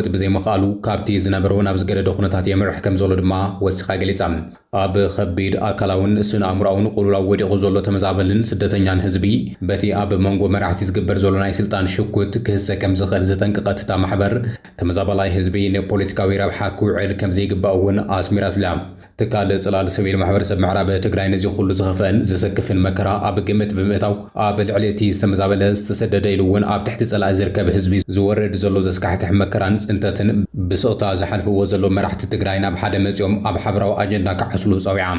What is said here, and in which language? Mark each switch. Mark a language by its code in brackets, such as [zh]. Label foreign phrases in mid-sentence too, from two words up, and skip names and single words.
[ti] ብዘይ መኻሉ ካብቲ ዝነበረው ናብ ዝገደደ ኩነታት የምርሕ ከም ዘሎ ድማ ወሲኻ ገሊጻ ኣብ ከቢድ ኣካላውን ስነ ኣእምሮኣውን ቁልውላው ወዲቑ ዘሎ ተመዛበልን ስደተኛን ህዝቢ በቲ ኣብ መንጎ መራሕቲ ዝግበር ዘሎ ናይ ስልጣን ሽኩት ክህሰ ከም ዝኽእል ዘጠንቅቐት እታ ማሕበር ተመዛበላይ ህዝቢ ንፖለቲካዊ ረብሓ ክውዕል ከም ዘይግባእ እውን ኣስሚራትላ تكال صلال سبيل ማሕበረሰብ ምዕራብ ትግራይ ነዚ ኩሉ ዝኸፈን ዘሰክፍን መከራ ኣብ ግምት ብምእታው ኣብ ልዕልቲ ዝተመዛበለ ዝተሰደደ ኢሉውን ኣብ ትሕቲ ጸላእ ዝርከብ ህዝቢ ዝወርድ ዘሎ ዘስካሕክሕ መከራን ጽንተትን ብስቕታ ዝሓልፍዎ ዘሎ መራሕቲ ትግራይ ናብ ሓደ መጽኦም ኣብ ሓበራዊ ኣጀንዳ ክዓስሉ ጸዊዖም